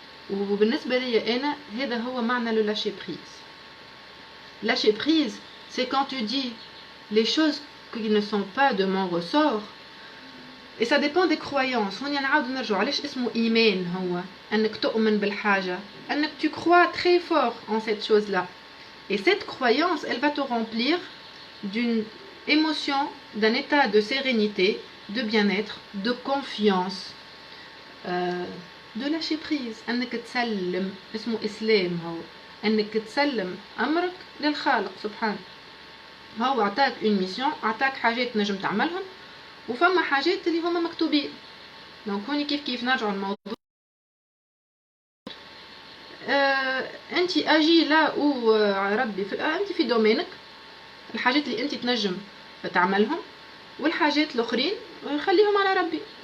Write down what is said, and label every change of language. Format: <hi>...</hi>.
<ar>وبالنسبه لي انا هذا هو معنى لو lâcher prise.</ar> <fr>Lâcher prise c'est quand tu dis les choses qui ne sont pas de mon ressort. Et ça dépend des croyances.</fr> <ar>هوني نعاود نرجع علاش اسمه ايمان هو انك تؤمن بالحاجه انك</ar> <fr>tu crois très fort en cette chose là et cette croyance elle va te remplir d'une émotion, d'un état de sérénité, de bien-être, de confiance, de lâcher prise.</fr> <ar>انك تسلم اسمه اسلام هو انك تسلم امرك للخالق سبحانه. هو عطاك une mission عطاك حاجات نجم تعملهم وفما حاجات اللي هما مكتوبين. دونك هوني كيف نرجعوا الموضوع انت اجي لا ربي انت في دومينك الحاجات اللي انت تنجم تعملهم والحاجات الاخرين خليهم على ربي.</ar>